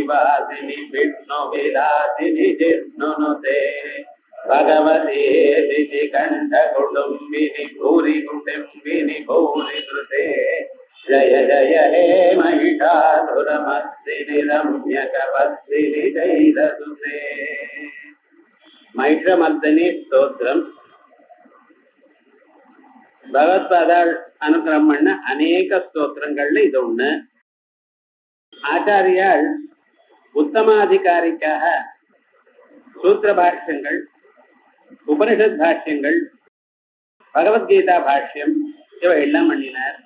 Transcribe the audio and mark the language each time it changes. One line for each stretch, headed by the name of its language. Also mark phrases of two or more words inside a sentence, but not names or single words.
Sanskrit: वासिनि विष्णुविलासिनि जिष्णुनुते भगवती दिति कंठ कुटुम्बिनि भूरि कुटुम्बिनि भूरि कृते जय जय हे महिषासुरमर्दिनि रम्यकपत्तिनि जैलसुते महिषमर्दिनि स्तोत्रम
Tamil: பகவத்பாதாள் அனுகிரகம் பண்ண அநேக ஸ்தோத்திரங்கள்ல இது ஒண்ணு. ஆச்சாரியால் உத்தமாதிகாரிக்காக சூத்திர பாஷ்யங்கள், உபனிஷத் பாஷ்யங்கள், பகவத்கீதா பாஷ்யம் இவை எல்லாம் பண்ணினார்.